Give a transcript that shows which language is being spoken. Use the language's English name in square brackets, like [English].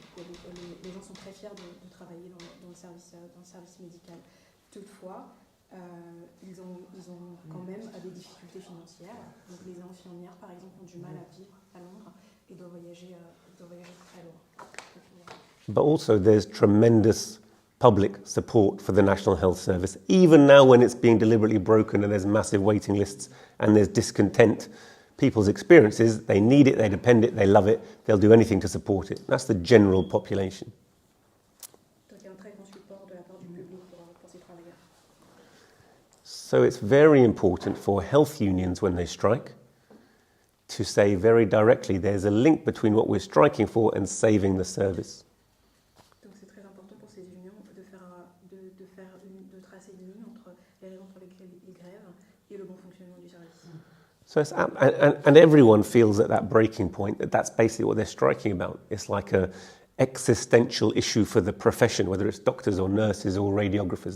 [French] Les gens sont très fiers de travailler dans le service médical. Toutefois, ils ont quand même des difficultés financières. Donc les infirmières, par exemple, ont du mal à vivre à Londres et doivent voyager très loin. [English] But also there's tremendous public support for the National Health Service, even now when it's being deliberately broken and there's massive waiting lists and there's discontent. People's experiences, they need it, they depend it, they love it, they'll do anything to support it. That's the general population. So it's very important for health unions when they strike to say very directly there's a link between what we're striking for and saving the service. [French] Donc c'est très important pour ces unions de tracer une ligne entre les raisons pour lesquelles ils grèvent et le bon fonctionnement du service. [English] So it's, and everyone feels at that breaking point that that's basically what they're striking about. It's like a existential issue for the profession, whether it's doctors or nurses or radiographers.